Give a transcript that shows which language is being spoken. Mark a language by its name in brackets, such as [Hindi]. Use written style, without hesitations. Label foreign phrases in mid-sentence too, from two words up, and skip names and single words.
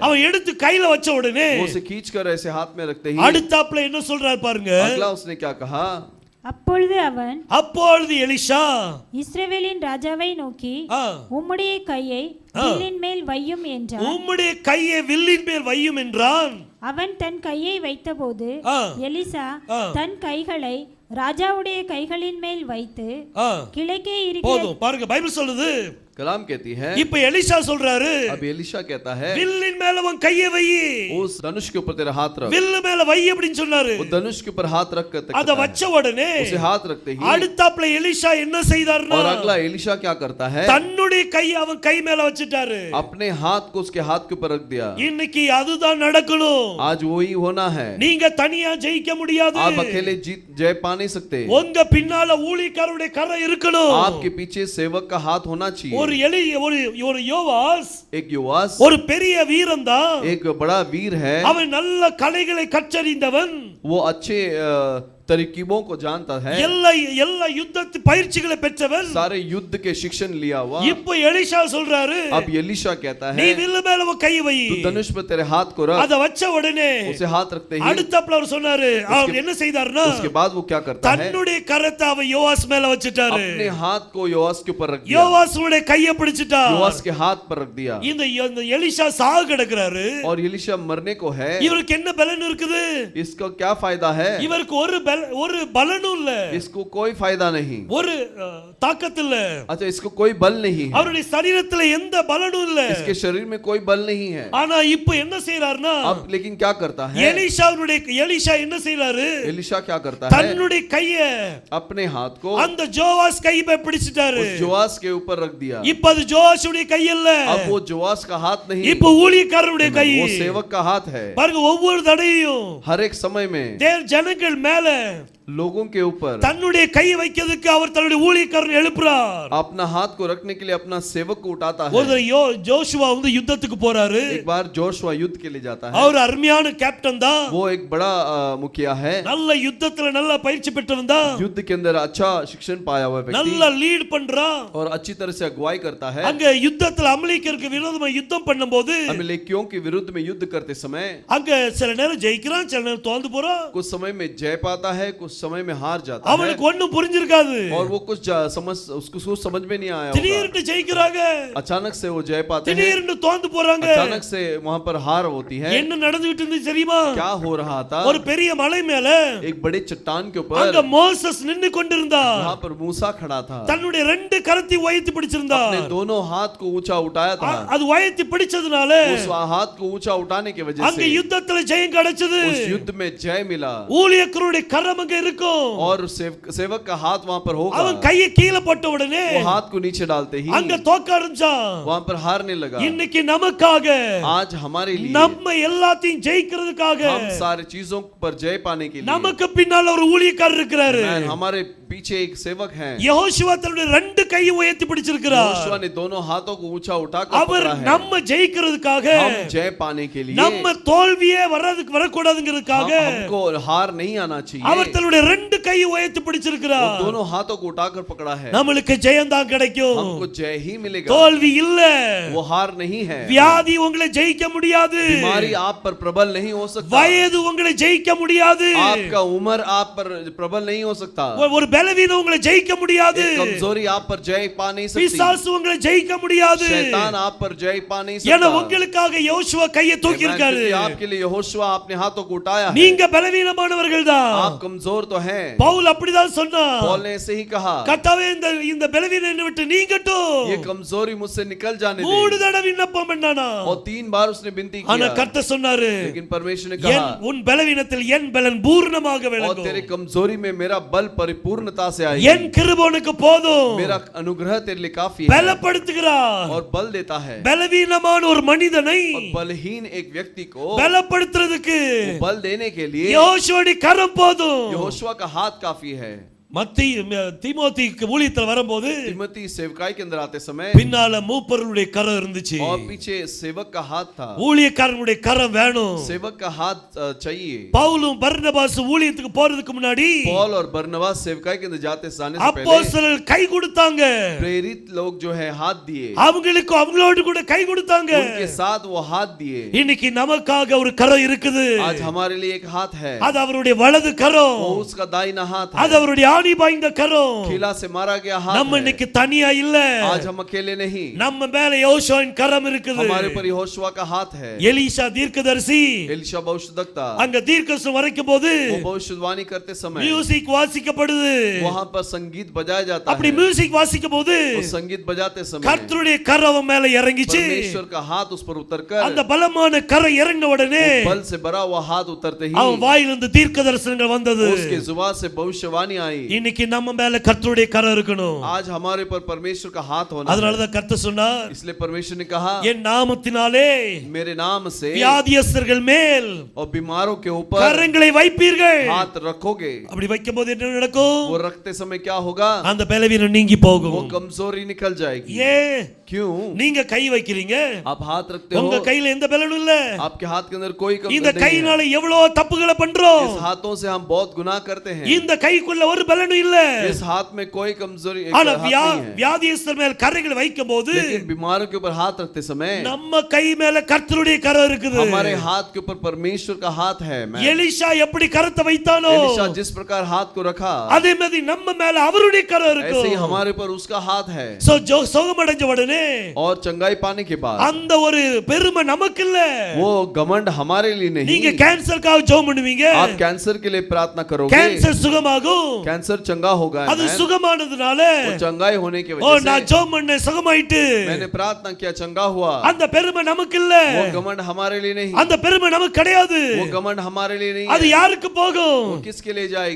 [Tamil] அவன் எடுத்து கையில வச்ச உடனே [Hindi] वो उसे खींचकर ऐसे हाथ में रखते ही [Tamil] அடுத்தாப்ல என்ன சொல்றார் பாருங்க. [Hindi] अगला उसने क्या कहा? [Tamil] அப்பொழுது அவன் அப்பொழுது எலிஷா இஸ்ரவேலின் ராஜாவை நோக்கி ஆ, உம்முடைய கையை வில்லின் மேல் வையும் என்றான். உம்முடைய கையை வில்லின் மேல் வையும் என்றான். அவன் தன் கையை வைத்தபோது ஆ, எலிசா ஆ. தன் கைகளை ராஜாவுடைய கைகளின் மேல் வைத்து ஆ, கிழக்கே இருக்கிற போதும் பாருங்க, பைபிள் சொல்லுது. [Hindi] कलाम कहती है [Tamil] இப்ப எலிசா சொல்றாரு, [Hindi] अब एलिशा कहता है [Tamil] வில்லின் மேல உன் கையை வை. [Hindi] उस धनुष के ऊपर तेरा हाथ रख। [Tamil] வில்லு மேல வை அப்படின்னு சொன்னாரு. [Hindi] वो धनुष के ऊपर हाथ रख कर [Tamil] அத வச்ச உடனே [Hindi] उसे हाथ रखते ही [Tamil] அடுத்தாப்ல எலிஷா என்ன செய்தார்னா, [Hindi] और अगला एलिशा क्या करता है? [Tamil] தன்னுடைய கையை அவன் கை மேல வச்சிட்டாரு. [Hindi] अपने हाथ को उसके हाथ के ऊपर रख दिया। [Tamil] இன்னைக்கு அதுதான் நடக்கணும். [Hindi] आज वही होना है। [Tamil] நீங்க தனியா ஜெயிக்க முடியாது. [Hindi] आप अकेले जीत जय पा नहीं सकते। [Tamil] உங்க பின்னால ஊழியக்காரருடைய கரை இருக்கணும். [Hindi] आपके पीछे सेवक का हाथ होना चाहिए। [Tamil] ஒரு ஒரு யோவாஸ் [Hindi] एक युवास [Tamil] ஒரு பெரிய வீரன் தான். [Hindi] एक बड़ा वीर है। [Tamil] அவன் நல்ல கலைகளை கற்றறிந்தவன். [Hindi] वो अच्छे तरकीबों को जानता है। [Tamil] எல்லா யுத்தத்து பயிற்சிகளை பெற்றவன். [Hindi] सारे युद्ध के शिक्षण लिया हुआ। [Tamil] இப்போ எலிஷா சொல்றாரு, [Hindi] अब एलिशा कहता [Tamil] நீ [Hindi] है [Tamil] வில்லு மேல உன் கை வை. [Hindi] तू धनुष पर तेरे हाथ को रख। [Tamil] அத வச்ச உடனே [Hindi] उसे हाथ रखते ही [Tamil] அடுத்தாப்ல அவர் சொன்னாரு, அவர் என்ன செய்தார்னா, [Hindi] उसके बाद वो क्या करता है? [Tamil] தன்னுடைய கரத்தை அவன் யோவாஸ் மேல வச்சிட்டாரு. [Hindi] अपने हाथ को योआस के ऊपर रख दिया। [Tamil] யோவாசுடைய கையை பிடிச்சிட்டார். [Hindi] योआस के हाथ पर रख दिया। [Tamil] இந்த எலிஷா சாக கிடக்குறாரு. [Hindi] और एलिशा मरने को है। [Tamil] இவருக்கு என்ன பலன் இருக்குது? [Hindi] इसका क्या फायदा है? [Tamil] இவருக்கு ஒரு பலனும் இல்ல, [Hindi] इसको कोई फायदा नहीं। [Tamil] ஒரு தாக்கத்து இல்ல. [Hindi] अच्छा इसको कोई बल नहीं है। [Tamil] அவருடைய சரீரத்துல எந்த பலனும் இல்ல. [Hindi] इसके शरीर में कोई बल नहीं है। [Tamil] ஆனா இப்போ என்ன செய்யறாருன்னா, [Hindi] अब लेकिन क्या करता है? [Tamil] எலிஷா என்ன செய்யறாரு? [Hindi] एलिशा क्या करता है? [Tamil] தன்னுடைய கையை [Hindi] अपने हाथ को [Tamil] அந்த ஜோவாஸ் கையை பிடிச்சிட்டாரு. [Hindi] उस जोआस के ऊपर रख दिया। [Tamil] இப்போ அது ஜோவாசுடைய கை இல்ல, [Hindi] अब वो जोआस का हाथ नहीं, [Tamil] இப்போ ஊழியக்காரருடைய கை. [Hindi] वो सेवक का हाथ है। [Tamil] பாருங்க, ஒவ்வொரு தடையும் [Hindi] हर एक समय में [Tamil] ஜனங்கள் மேல [Hindi] लोगों के ऊपर [Tamil] தன்னுடைய கையை வைக்கிறதுக்கு அவர் தன்னுடைய ஊழியக்காரனை எழுப்புறார். [Hindi] अपना हाथ को रखने के लिए अपना सेवक को उठाता है। [Tamil] ஒரு ஜோஷுவா வந்து யுத்தத்துக்கு போறாரு. [Hindi] एक बार जोशुआ युद्ध के लिए जाता है। [Tamil] அவர் அருமையான கேப்டன் தான். [Hindi] वो एक बड़ा मुखिया है। [Tamil] நல்ல யுத்தத்துல நல்ல பயிற்சி பெற்றவன் தான். [Hindi] युद्ध के अंदर अच्छा शिक्षण पाया हुआ व्यक्ति [Tamil] நல்ல லீட் பண்றான். [Hindi] और अच्छी तरह से अगुवाई करता है। [Tamil] அங்க யுத்தத்துல அமலேக்கியருக்கு விரோதமா யுத்தம் பண்ணும்போது [Hindi] अमलेकियों के विरुद्ध में युद्ध करते समय [Tamil] அங்க சில நேரம் ஜெயிக்கிறான், சில நேரம் தோந்து போறான். [Hindi] कुछ समय में जय पाता है, कुछ समय में हार जाता है। [Tamil] அவனுக்கு ஒண்ணும் புரிஞ்சிருக்காது. [Hindi] और वो उसको समझ में नहीं आया होगा। [Tamil] திடீர்னு ஜெயிக்கிறாங்க, [Hindi] अचानक से वो जय पाते हैं, [Tamil] திடீர்னு தோந்து போறாங்க. [Hindi] अचानक से वहां पर हार होती है। [Tamil] என்ன நடந்துட்டு இருந்துச்சு தெரியுமா? [Hindi] क्या हो रहा था? [Tamil] ஒரு பெரிய மலை மேல [Hindi] एक बड़े चट्टान के [Tamil] அங்க [Hindi] ऊपर [Tamil] மோசஸ் நின்னு கொண்டிருந்தான். [Hindi] वहां पर मूसा खड़ा था। [Tamil] தன்னுடைய ரெண்டு கரத்தை உயர்த்தி பிடிச்சிருந்தான். [Hindi] अपने दोनों हाथ को ऊंचा उठाया था। [Tamil] அது உயர்த்தி பிடிச்சதுனால [Hindi] उस हाथ को ऊंचा उठाने की वजह [Tamil] அங்க [Hindi] से [Tamil] யுத்தத்துல ஜெயம் கிடைச்சது. [Hindi] उस युद्ध में जय मिला। [Tamil] ஊழியக்காரருடைய கரம் அங்க இருக்கும். [Hindi] और सेवक का हाथ वहां पर होगा। [Tamil] அவன் கையை கீழே போட்ட உடனே [Hindi] वो हाथ को नीचे डालते ही [Tamil] அங்க தோக்க ஆரம்பிச்சான். [Hindi] वहां पर हारने लगा। [Tamil] இன்னைக்கு நமக்காக, [Hindi] आज हमारे लिए [Tamil] நம்ம எல்லாத்தையும் ஜெயிக்கிறதுக்காக [Hindi] हम सारी चीजों पर जय पाने के लिए [Tamil] நமக்கு பின்னால ஒரு ஊழியக்காரர் இருக்கிறாரு. [Hindi] हमारे पीछे एक सेवक है। [Tamil] யெகோஷுவா தன்னுடைய ரெண்டு கையை உயர்த்தி பிடிச்சிருக்கிறார். [Hindi] यहोशुआ ने दोनों हाथों को ऊंचा उठाकर [Tamil] அவர் [Hindi] पकड़ा है। [Tamil] நம்ம ஜெயிக்கிறதுக்காக, [Hindi] हम जय पाने के लिए, [Tamil] நம்ம தோல்வியே வரக்கூடாதுங்கிறதுக்காக [Hindi] हमको हार नहीं आना चाहिए। [Tamil] அவர் தன்னுடைய ரெண்டு கையை உயர்த்தி பிடிச்சிருக்கிறார். [Hindi] वो दोनों हाथों को उठाकर पकड़ा है। [Tamil] நம்மளுக்கு ஜெயம் தான் கிடைக்கும், [Hindi] हमको जय ही मिलेगा, [Tamil] தோல்வி இல்ல. [Hindi] वो हार नहीं है। [Tamil] வியாதி உங்களை ஜெயிக்க முடியாது, [Hindi] बीमारी आप पर प्रबल नहीं हो सकता, [Tamil] வயது உங்களை ஜெயிக்க முடியாது, [Hindi] आपका उम्र आप पर प्रबल नहीं हो सकता, [Tamil] ஒரு பலவீனம் உங்களை ஜெயிக்க முடியாது. [Hindi] एक कमजोरी आप पर जय पा नहीं सकती, [Tamil] பிசாசு உங்களை ஜெயிக்க முடியாது. [Hindi] शैतान आप पर जय पा नहीं [Tamil] ஏன்னா [Hindi] सकता। [Tamil] உங்களுக்காக யோசுவா கையை தூக்கி இருக்காரு. [Hindi] आपके लिए यहोशुआ अपने हाथों को उठाया है। [Tamil] நீங்க பலவீனமானவர்கள் தான். [Hindi] आप कमजोर तो हैं। [Tamil] பவுல் அப்படிதான் சொன்னார். [Hindi] पौल ने ऐसे ही कहा, [Tamil] கர்த்தாவே இந்த பலவீனம் என்னை விட்டு நீங்கட்டும். [Hindi] ये कमजोरी मुझसे निकल जाने दे। [Tamil] 3 தடவை விண்ணப்பம் பண்ணானா. [Hindi] और 3 बार उसने विनती [Tamil] ஆனா [Hindi] किया, [Tamil] கர்த்தர் சொன்னாரு, [Hindi] लेकिन परमेश्वर ने कहा, [Tamil] உன் பலவீனத்தில் என் பலன் பூர்ணமாக [Hindi] और [Tamil] விளங்கும். [Hindi] तेरे कमजोरी में मेरा बल परिपूर्णता से आएगा। [Tamil] என் கிருபை உனக்கு போதும். [Hindi] मेरा अनुग्रह तेरे लिए काफी है [Tamil] பலப்படுத்துகிறார். [Hindi] और बल देता है। [Tamil] பலவீனமான ஒரு மனிதனை [Hindi] और बलहीन एक व्यक्ति को [Tamil] பலப்படுத்துறதுக்கு [Hindi] बल देने के लिए [Tamil] யோசுவாவுடைய கரம் போதும். [Hindi] यहोशुआ का हाथ काफी है। [Tamil] தீமோத்தேயுக்கு ஊழியத்தில் வரும்போது [Hindi] तिमोथी सेवकाई के अंदर आते समय [Tamil] பின்னால மூப்பர்களுடைய கரம் இருந்துச்சு. [Hindi] और पीछे सेवक का हाथ था। [Tamil] ஊழியக்காரனுடைய கரம் வேணும். [Hindi] सेवक का हाथ चाहिए। [Tamil] பவுலும் பர்னபாஸ் ஊழியத்துக்கு போறதுக்கு முன்னாடி [Hindi] पौल और बरनबास सेवकाई के अंदर जाने से पहले [Tamil] அப்போஸ்தலர்கள் கை கொடுத்தாங்க. [Hindi] प्रेरित लोग जो है हाथ दिए, [Tamil] அவங்களுக்கு அவங்களோடு கூட கை கொடுத்தாங்க. [Hindi] उनके साथ वो हाथ दिए। [Tamil] இன்னைக்கு நமக்காக ஒரு கரம் இருக்குது. [Hindi] आज हमारे लिए एक हाथ है, [Tamil] அது அவருடைய வலது கரம். [Hindi] वो उसका दाहिना हाथ [Tamil] அது [Hindi] है, [Tamil] அவருடைய ஆணி பாய்ந்த கரம். [Hindi] खिला से मारा गया हाथ [Tamil] நம்ம [Hindi] है। [Tamil] இன்னைக்கு தனியா இல்ல. [Hindi] आज हम अकेले नहीं, [Tamil] நம்ம மேல யோசுவாவின் கரம் இருக்குது. [Hindi] हमारे पर यहोशुआ का हाथ है। [Tamil] எலிஷா தீர்க்கதரிசி [Hindi] एलिशा भविष्यद्वक्ता [Tamil] அங்க தீர்க்கதரிசனம் வரைக்கும் போது [Hindi] वो भविष्यवाणी करते समय [Tamil] மியூசிக் வாசிக்கப்படுது. [Hindi] वहां पर संगीत बजाया जाता [Tamil] அப்படி [Hindi] है। [Tamil] மியூசிக் வாசிக்கும் போது [Hindi] वो संगीत बजाते समय [Tamil] கர்த்தருடைய கரம் மேல இறங்கிச்சு. [Hindi] परमेश्वर का हाथ उस पर उतरकर, [Tamil] அந்த பலமான கரம் இறங்க உடனே [Hindi] बल से भरा हुआ हाथ उतरते ही [Tamil] அவன் வாயிலிருந்து தீர்க்க தரிசனங்கள் வந்தது. [Hindi] उसके जुबान से भविष्यवाणी आई। [Tamil] இன்னைக்கு நம்ம மேல கர்த்தருடைய கரம் இருக்கணும். [Hindi] आज हमारे पर परमेश्वर का हाथ होना [Tamil] அதனால [Hindi] है। [Tamil] தான் கர்த்தர் சொன்னார், [Hindi] इसलिए परमेश्वर ने कहा, [Tamil] என் நாமத்தினாலே [Hindi] मेरे नाम से [Tamil] வியாதியஸ்தர்கள் மேல் [Hindi] और बीमारों के ऊपर [Tamil] கரங்களை வைப்பீர்கள். [Hindi] हाथ रखोगे। [Tamil] அப்படி வைக்கும்போது என்ன நடக்கும்? [Hindi] वो रखते समय क्या होगा? [Tamil] அந்த பலவீனம் நீங்கி [Hindi] वो [Tamil] போகும். [Hindi] कमजोरी निकल जाएगी। [Tamil] ஏன் [Hindi] क्यों? [Tamil] நீங்க கை வைக்கிறீங்க? [Hindi] आप हाथ रखते [Tamil] உங்க [Hindi] हो, [Tamil] கையில எந்த பலனும் இல்ல. [Hindi] आपके हाथ के अंदर कोई [Tamil] இந்த [Hindi] कमजोरी नहीं है। [Tamil] கையினால எவ்வளவு தப்புகளை பண்றோம். [Hindi] इस हाथों से हम बहुत गुनाह करते हैं। [Tamil] இந்த கைக்குள்ள ஒரு பலனும் இல்ல. [Hindi] इस हाथ में कोई कमजोरी [Tamil] ஆனா [Hindi] हाथ नहीं है। [Tamil] வியாதியஸ்தர் மேல் கரங்களை வைக்கும்போது [Hindi] लेकिन बीमारों के ऊपर हाथ रखते समय [Tamil] நம்ம கை மேல கர்த்தருடைய கரம் இருக்குது. [Hindi] हमारे हाथ के ऊपर परमेश्वर का हाथ है। [Tamil] எலிஷா எப்படி கரத்தை வைத்தானோ [Hindi] एलिशा जिस प्रकार हाथ को रखा, [Tamil] அதே மாதிரி நம்ம மேல அவருடைய கரம் [Hindi] ऐसे ही [Tamil] இருக்கும். [Hindi] हमारे पर उसका हाथ है। [Tamil] சோ சுகமடைஞ்ச உடனே [Hindi] और चंगाई पाने के बाद [Tamil] அந்த ஒரு பெருமை நமக்கு இல்ல. [Hindi] वो घमंड हमारे लिए नहीं। [Tamil] நீங்க கேன்சருக்காக ஜெபம் பண்ணுவீங்க. [Hindi] आप कैंसर के लिए प्रार्थना करोगे, [Tamil] கேன்சர் சுகமாகும். [Hindi] कैंसर चंगा होगा। [Tamil] அது சுகமானதுனால [Hindi] वो चंगाई होने की ஓ वजह [Tamil] நான் [Hindi] से [Tamil] ஜெபம் பண்ண சுகமாயிட்டு. [Hindi] मैंने प्रार्थना किया, चंगा हुआ। [Tamil] அந்த பெருமை நமக்கு இல்ல. [Hindi] वो घमंड हमारे लिए नहीं, [Tamil] அந்த பெருமை நமக்கு கிடையாது. [Hindi] वो घमंड हमारे लिए नहीं [Tamil] அது [Hindi] है। [Tamil] யாருக்கு போகும்? [Hindi] वो किसके लिए जाएगी?